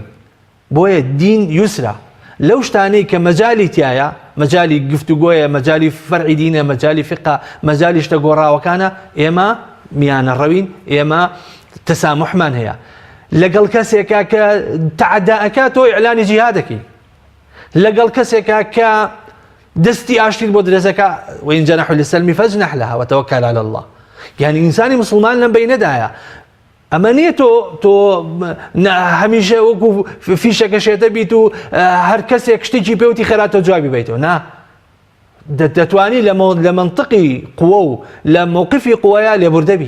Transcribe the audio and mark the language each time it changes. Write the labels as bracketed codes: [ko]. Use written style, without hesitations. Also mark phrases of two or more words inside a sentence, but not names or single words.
[ckb] بۆیە دین یوسرە لەو شتانەی کە مەجالی تایە، مەجالی گفتوگۆیە، مەجالی فەرعی دینە، مەجالی فقە، مەجالی شتە گۆڕاوەکانە ئێمە میانە ڕەوین، ئێمە تەسامحمان هەیە. لەگەڵ کەسێکە کە تەعەداءەکە تۆ ئیعلانی جیهادەکەی، لەگەڵ کەسێکە کە دەستی ئاشتیت بۆ درێژەکە [ar] وإن جنحوا للسلم فاجنح لها وتوكل على الله. [ckb] یعنی ئینسانی مسلمان لەم بەینەدایە. ئەمە نییە تۆ هەمیشە وەکو فیشەکەشێتە بیت و هەر کەسێک شتێکی پێوتی خێراتە جوابی بیتەوە. نا، دەتوانی لە منطقی قوە و لە مووقفی قوەیە لێبوردەبی.